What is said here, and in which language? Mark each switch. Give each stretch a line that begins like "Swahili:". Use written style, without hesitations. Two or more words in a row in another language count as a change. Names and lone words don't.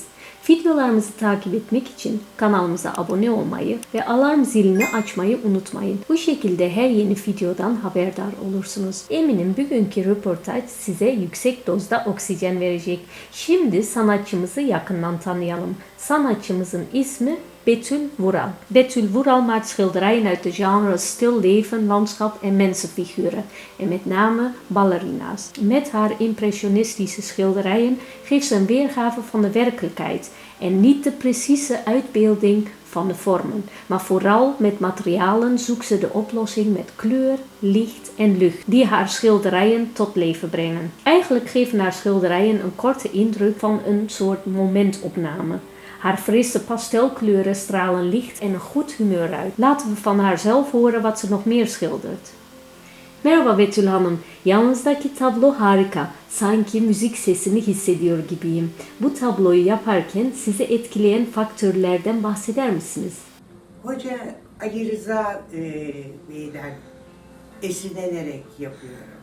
Turkish: Videolarımızı takip etmek için kanalımıza abone olmayı ve alarm zilini açmayı unutmayın. Bu şekilde her yeni videodan haberdar olursunuz. Eminim bugünkü röportaj size yüksek dozda oksijen verecek. Şimdi sanatçımızı yakından tanıyalım. Sanatçımızın ismi Betül Vural.
Dutch: Betül Vural maakt schilderijen uit de genres stil leven, landschap en mensenfiguren en met name ballerina's. Met haar impressionistische schilderijen geeft ze een weergave van de werkelijkheid en niet de precieze uitbeelding van de vormen, maar vooral met materialen zoekt ze de oplossing met kleur, licht en lucht, die haar schilderijen tot leven brengen. Eigenlijk geven haar schilderijen een korte indruk van een soort momentopname. Haar frisse pastelkleuren stralen licht en een goed humeur uit. Laten we van haar zelf horen wat ze nog meer schildert.
Turkish: Merhaba Betül Hanım, yanınızdaki tablo harika. Sanki müzik sesini hissediyor gibiyim. Bu tabloyu yaparken sizi etkileyen faktörlerden bahseder misiniz? Hoca Ali Rıza Bey'den esinlenerek yapıyorum.